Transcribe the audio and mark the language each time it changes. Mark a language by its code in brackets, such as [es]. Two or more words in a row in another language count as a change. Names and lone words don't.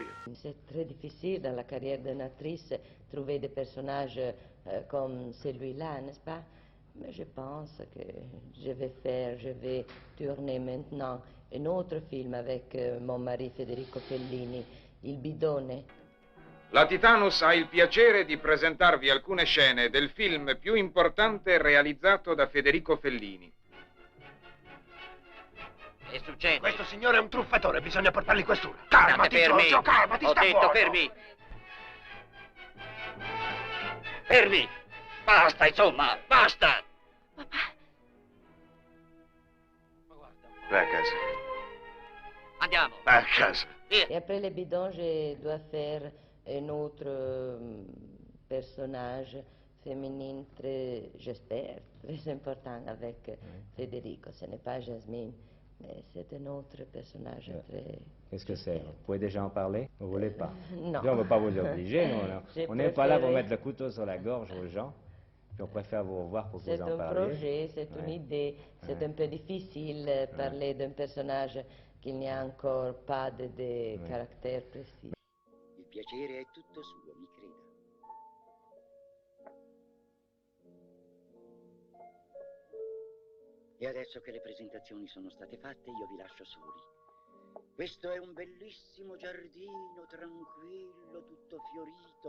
[fr] C'est très difficile dans la carrière d'une actrice trouver des personnages comme celui-là, n'est-ce pas? Mais je pense que je vais tourner maintenant un autre film avec mon mari Federico Fellini, Il bidone. [it] La Titanus ha il piacere di presentarvi alcune scene del film più importante realizzato da Federico Fellini. Che succede? Questo signore è un truffatore, bisogna portarli in questura. State Calmati, fermi. Giorgio, calmati, Ho sta detto buono. fermi. Fermi. Basta, insomma, basta. Vai a casa. Andiamo. Vai a casa. [fr] Et après le bidon, je dois faire un autre personnage féminin très, j'espère, très important avec Federico. Ce n'est pas Jasmine, mais c'est un autre personnage très... Qu'est-ce que c'est? Vous pouvez déjà en parler? Vous ne voulez pas? Non. Puis on ne veut pas vous obliger, non. J'ai On n'est pas là pour préféré. mettre le couteau sur la gorge aux gens. Puis on préfère vous revoir pour que C'est vous en un parliez. projet, c'est une idée, c'est un peu difficile parler d'un personnage qu'il n'y a encore pas de caractère précis. [it] Il piacere è tutto suo, mi creda. E adesso che le presentazioni sono state fatte, io vi lascio soli. Questo è un bellissimo giardino, tranquillo, tutto fiorito.